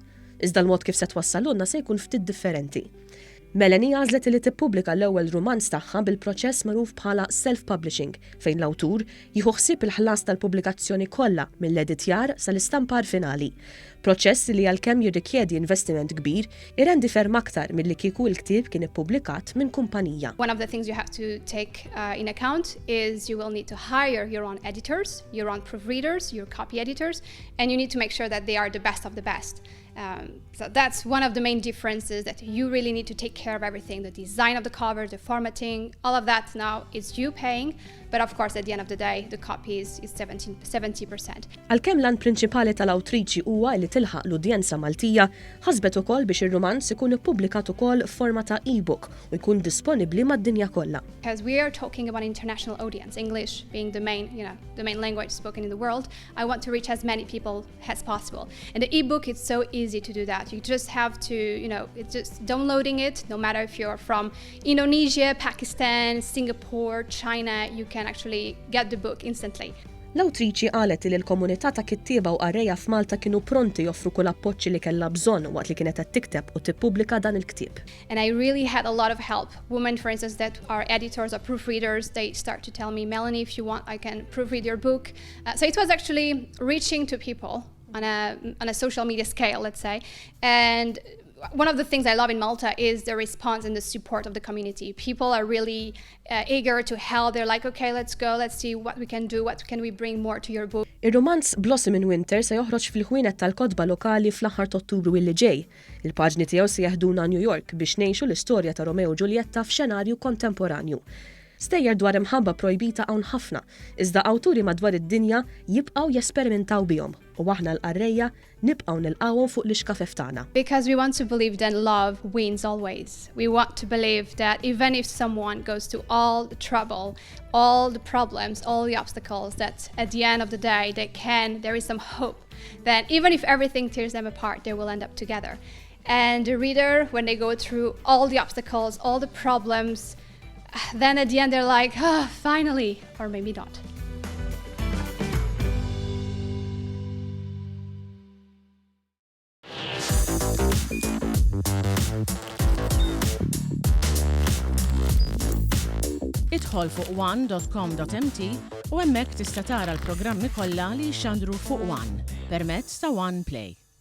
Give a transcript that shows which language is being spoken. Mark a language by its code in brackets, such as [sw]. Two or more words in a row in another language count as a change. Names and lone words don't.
[mt] Iżda l-mod kif se twassalulna se jkun ftit differenti. Melanie għażlet li tippubblika l-ewwel rumanz tagħha bil-proċess magħruf bħala self-publishing fejn l-awtur jieħu ħsieb il-ħlas tal-pubblikazzjoni kollha mill-editjar sal-istampar finali. Proċess li għalkemm jirrikjedi investiment kbir irendi ferm aktar milli kieku l-ktieb kien ippubblikat minn kumpanija. [en] One of the things you have to take in account is you will need to hire your own editors, your own proofreaders, your copy editors, and you need to make sure that they are the best of the best. So that's one of the main differences, that you really need to take care of everything, the design of the cover, the formatting, all of that now is you paying, but of course at the end of the day the copy is 70%. [mt] Għalkemm l-għan prinċipali tal-awtriċi huwa li tilħaq l-udjenza Maltija, ħasbet ukoll biex ir-rumanz ikun ippubblikat ukoll f'forma ta' e-book u jkun disponibbli mad-dinja kollha. [en] Because we are talking about international audience, English being the main language spoken in the world, I want to reach as many people as possible. And the e-book, it's so easy to do that. You just have to, it's just downloading it, no matter if you're from Indonesia, Pakistan, Singapore, China, you can actually get the book instantly. [mt] L-awtriċi qalet li l-komunità ta' kittieba u qarrejja f'Malta kienu pronti joffru kull appoġġ li kellha bżonn waqt li kienet qed tikteb u tippubblika dan il-ktieb. [en] And I really had a lot of help. Women, for instance, that are editors or proofreaders, they start to tell me, Melanie, if you want, I can proofread your book. So it was actually reaching to people on a social media scale, let's say. And one of the things I love in Malta is the response and the support of the community. People are really eager to help. They're like, okay, let's go, let's see what we can do, what can we bring more to your book. [mt] Ir-rumanz Blossom in Winter se joħroġ fil-ħwienet tal-kotba lokali fl-aħħar ta' Ottubru li ġej. Il-paġni tiegħu se jaħduna New York biex ngħixu l-istorja ta' Romeo u Ġuljetta f'xenarju kontemporanju. Stejjer dwar imħabba projbita hawn ħafna, iżda awturi madwar id-dinja jibqgħu jesperimentaw bihom u aħna l-qarrejja nibqgħu nilqawhom fuq l-ixkafef tagħna. [en] Because we want to believe that love wins always. We want to believe that even if someone goes to all the trouble, all the problems, all the obstacles, that at the end of the day there is some hope that even if everything tears them apart, they will end up together. And the reader, when they go through all the obstacles, all the problems, then at the end they're like, finally, or maybe not. [mt] Idħol fuq one.com.mt u hemmhekk tista' tara l-programmi kollha li jxandru fuq One permezz ta' One Play.